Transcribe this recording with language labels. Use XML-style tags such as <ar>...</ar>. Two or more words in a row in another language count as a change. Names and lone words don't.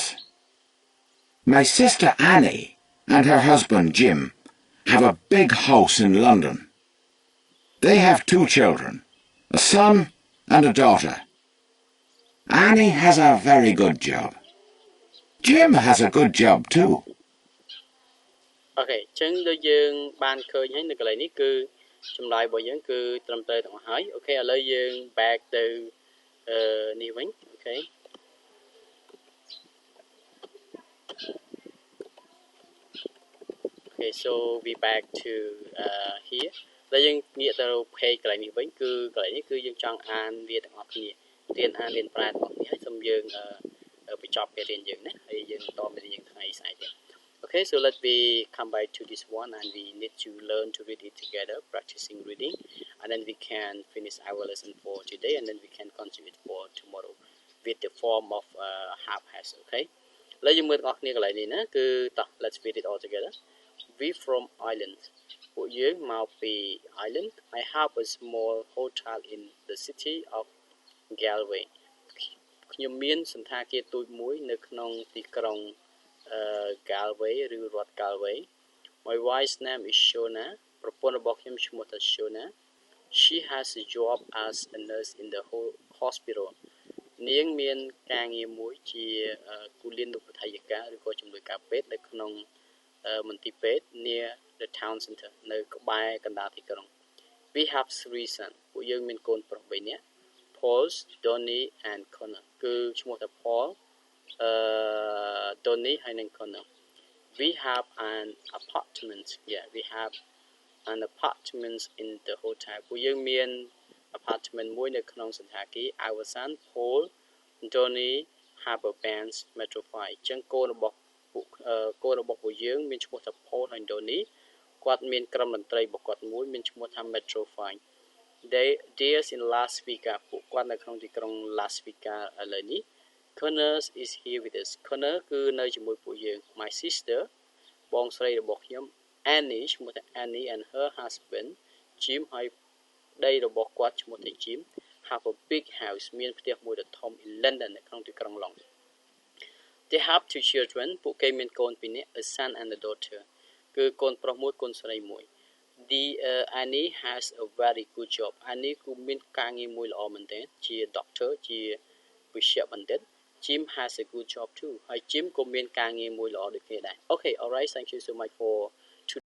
<en>My sister Annie and her husband Jim have a big house in London. They have 2 children, a son and a daughter. Annie has a very good job. Jim has a good job too.</en> <km>Okay, ចឹងដូចយើងបានឃើញហើយនៅកន្លែងនេះគឺចម្លើយរបស់យើងគឺត្រឹមត្រូវទាំងអស់ហើយ Okay, ឥឡូវយើង back ទៅនេះវិញ Okay.</km> <en>Okay, so we back to here.</en> <km>ហើយយើងងាកទៅ page កន្លែងនេះវិញគឺកន្លែងនេះគឺយើងចង់អានវាទាំងអស់គ្នារៀនអានរៀនប្រែទាំងអស់គ្នាហើយសូមយើងបញ្ចប់ពេលរៀនយើងណាហើយយើងបន្តមេរៀនថ្ងៃស្អែកទៀត</km> <en>Okay, so let me come back to this one and we need to learn to read it together, practicing reading, and then we can finish our lesson for today and then we can continue it for tomorrow with the form of half has, okay?</en> <km>ឥឡូវយើងមើលទាំងអស់គ្នាកន្លែងនេះណាគឺតោះ</km> <en>let's read it all together. We from Ireland.</en> <km>ពួកយើងមកពី Ireland.</km> <en>I have a small hotel in the city of Galway.</en> <km>ខ្ញុំមានសណ្ឋាគារតូចមួយនៅក្នុងទីក្រុងGalway ឬរដ្ឋ Galway.</km> <en>My wife's name is Shona.</en> <km>ប្រពន្ធរបស់ខ្ញុំឈ្មោះថា Shona.</km> <en>She has a job as a nurse in the hospital.</en> <km>នាងមានការងារមួយជាគូលានុបដ្ឋាយិកាឬក៏ជំនួយការពេទ្យនៅក្នុងមន្ទីរពេទ្យ</km> <en>near the town center</en> <km>នៅក្បែរកណ្ដាលទីក្រុង</km> <en>We have 3 sons.</en> <km>ពួកយើងមានកូនប្រុស 3 នាក់ Paul, Donnie and Connor. គឺឈ្មោះថា Paul, Donnie ហើយនិង Connor.</km> <en>We have an apartment. Yeah, we have an apartment in the hotel.</en> <km>ពួកយើងមាន apartment មួយនៅក្នុងសណ្ឋាគារ</km> <en>Our son Paul, Donnie have a band Metro 5.</en> <km>ចឹងកូនរបស់ពួកយើងមានឈ្មោះថា Paul ហើយ Donnie គាត់មានក្រុមតន្ត្រីរបស់គាត់មួយមានឈ្មោះថា Metro 5</km> <en>They're in Las Vegas</en> <km>ពួកគាត់នៅក្នុងទីក្រុង Las Vegas ឥឡូវនេះ</km> <en>Connor is here with us.</en> <km>Connor គឺនៅជាមួយពួកយើង</km> <en>My sister</en> <km>បងស្រីរបស់ខ្ញុំ Annie ឈ្មោះថា</km> <en>Annie and her husband Jim</en> <km>ហើយប្តីរបស់គាត់ឈ្មោះថា Jim</km> <en>have a big house</en> <km>មានផ្ទះមួយដ៏ធំ</km> <en>in London</en> <km>នៅក្នុងទីក្រុង London.</km> <en>They have 2 children</en> <km>ពួកគេមានកូន2នាក់</km> <en>a son and a daughter</en> <km>គឺកូនប្រុសមួយកូនស្រីមួយ</km> <en>The Annie has a very good job.</en> <km>Annie គឺមានការងារមួយល្អមែនទែនជា doctor ជាវិជ្ជបណ្ឌិត</km> <en>Jim has a good job too</en> <km>ហើយ Jim ក៏មានការងារមួយល្អដូចគ្នាដែរ</km> <en>Okay alright thank you so much for</en>